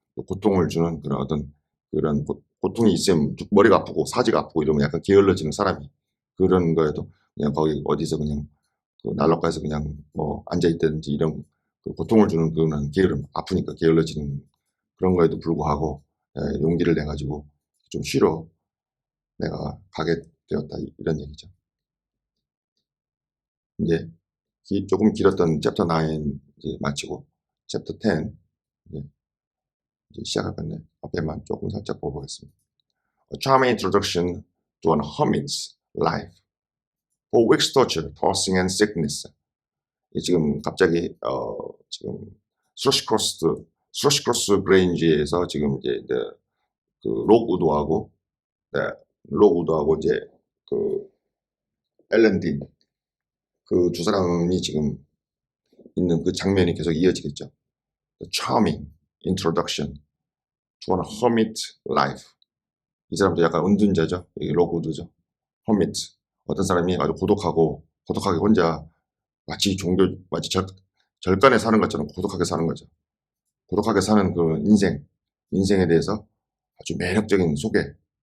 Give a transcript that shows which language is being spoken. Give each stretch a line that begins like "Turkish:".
Korean: 고통을 주는 그런 어떤 그런 고통이 있으면 머리가 아프고 사지가 아프고 이러면 약간 게을러지는 사람이 그런 거에도 그냥 거기 어디서 그냥 그 난로가에서 그냥 뭐 앉아 있다든지 이런 그 고통을 주는 그런 게으름 아프니까 게을러지는 그런 거에도 불구하고 용기를 내 가지고 좀 쉬러 내가 가게 되었다 이런 얘기죠. 이제 조금 길었던 챕터 9 이제 마치고 챕터 10 이제 시작할 건데 앞에만 조금 살짝 보겠습니다.
English: A charming introduction to an hermit's life. For weeks torture, tossing and sickness.
Korean: 지금 갑자기 지금 스러시크로스 그레인지에서 지금 이제 그 록우드하고 이제 그 엘렌 딘 그 두 사람이 지금 있는 그 장면이 계속 이어지겠죠.
English: The charming introduction to an hermit life.
Korean: 이 사람도 약간 은둔자죠. 여기 록우드죠. hermit. 어떤 사람이 아주 고독하게 혼자 마치 절간에 사는 것처럼 고독하게 사는 거죠. 고독하게 사는 그 인생에 대해서 아주 매력적인 소개.